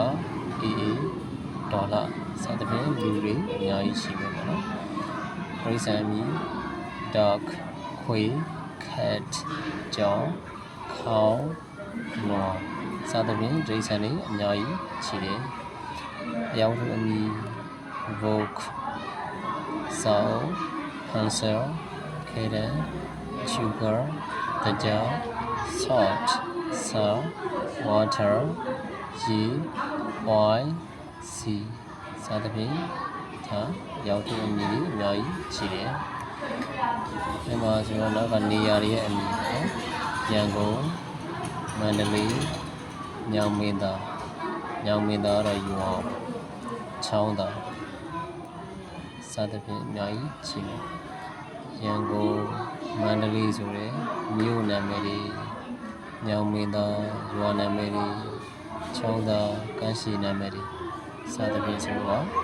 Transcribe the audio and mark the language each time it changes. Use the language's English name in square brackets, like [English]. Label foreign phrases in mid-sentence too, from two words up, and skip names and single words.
[Burmese] အေးဒေါ်လာစသဖြင့်လူတွေအများကြီးရှိမယ်ပေါ့နော်ပရိသတ်မီ dog ခွေ cat ကြောင်ခေါင်းနွားစသဖြင့်ပရိသတ်တွေအများကြီးရှိတယ်အ ယောက်ထုအမည် [English] book saw pencil kitten sugar [Burmese] တရား [English] salt salt water ye oil sea [Burmese] စသဖြင့်ဒါရောက်တဲ့အမည်တွေအများကြီးရှိ တယ်။ဒီမှာဆိုတော့နောက်ကနေရာတွေရဲ့အမည်ပေါ့။ရန်ကုန်မန္တလေးညောင်မ င်းသားတော့ယူအောင်ချောင်းသားစသဖြင့်အများကြီးရှိတယ်။ရန်ကုန်မန္တလေးဆိုတဲ့မြို့နာမည်တွေညောင်မင်းသားရွာနာမည်တွေချောင်းသားကမ်းခြေနာမည်တွေစသဖြင့်ဆိုတော့